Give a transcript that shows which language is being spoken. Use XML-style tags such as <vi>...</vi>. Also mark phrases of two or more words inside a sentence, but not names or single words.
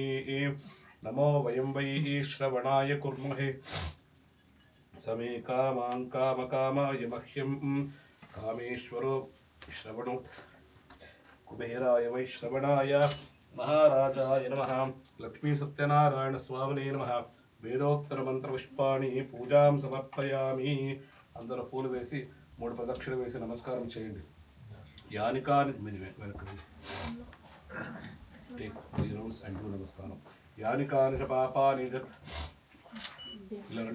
<sa>नमो वयं वै श्रवणाय कुर्महे समे कामां कामकामाय मह्यं कामेश्वरो श्रवणो कुबेराय वै श्रवणाय महाराजाय नमः। लक्ष्मी सत्यनारायण स्वामिने नमः। వేదోత్తర మంత్ర పుష్పాణి పూజాం సమర్పయామి.</sa> <te>అందరూ పూలు వేసి 3 ప్రదక్షిణ వేసి నమస్కారం చేయండి.</te> <en>యానికాని take 3 rounds and నమస్కారం.</en> <sa>యానికాని చ పాపాని</sa> <te>ఇలా రండి.</te>